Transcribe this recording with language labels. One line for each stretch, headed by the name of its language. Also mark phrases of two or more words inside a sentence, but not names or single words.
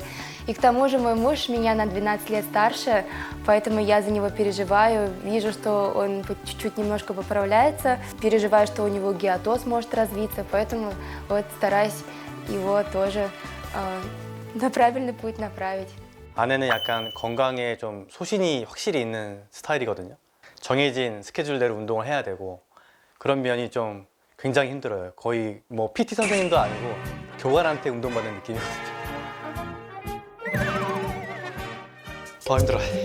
Russian: И к тому же мой муж меня на 12 лет старше, поэтому я за него переживаю, вижу, что он чуть-чуть немножко поправляется, переживаю, что у него гиатоз может развиться, поэтому вот стараюсь его тоже на правильный путь направить.
Korean: 아내는 약간 건강에 좀 소신이 확실히 있는 스타일이거든요. 정해진 스케줄대로 운동을 해야 되고 그런 면이 좀 굉장히 힘들어요. 거의 뭐 PT 선생님도 아니고 교관한테 운동받는 느낌이거든요. 더 힘들어.